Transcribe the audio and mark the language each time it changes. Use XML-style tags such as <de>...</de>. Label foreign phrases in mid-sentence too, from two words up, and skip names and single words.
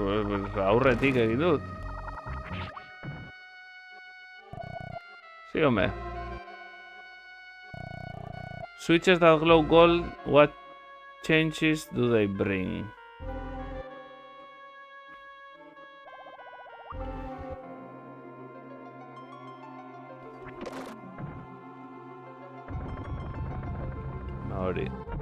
<eu>Aurretik egin dut.</eu> <es>Sí, hombre.</es> <en>Switches that glow gold, what changes do they bring?</en> <eu>Hori.</eu>